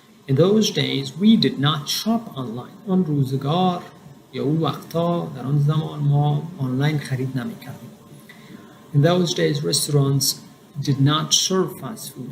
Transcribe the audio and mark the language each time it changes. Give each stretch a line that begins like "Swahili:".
English: In those days we did not shop online.
Persian: آن روزگار یا اون وقتا در آن زمان ما آنلاین خرید نمی‌کردیم.
English: In those days restaurants did not serve fast food.